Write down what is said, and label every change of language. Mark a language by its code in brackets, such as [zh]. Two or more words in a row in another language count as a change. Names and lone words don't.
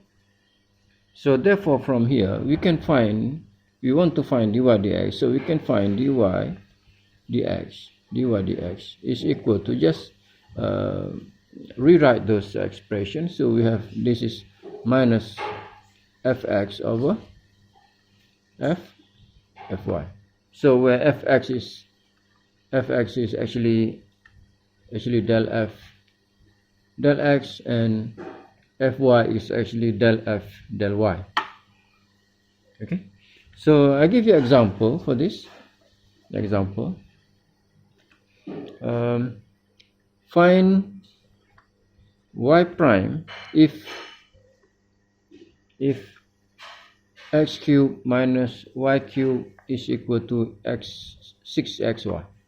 [en] So therefore from here we can find, we want to find dy dx, so we can find dy dx is equal to, just rewrite those expressions. So we have, this is minus fx over fy. So where fx is actually del f del x, and fy is actually del f del y. Okay, so I give you example for this example. Find y prime if x cubed minus y cubed is equal to 6xy.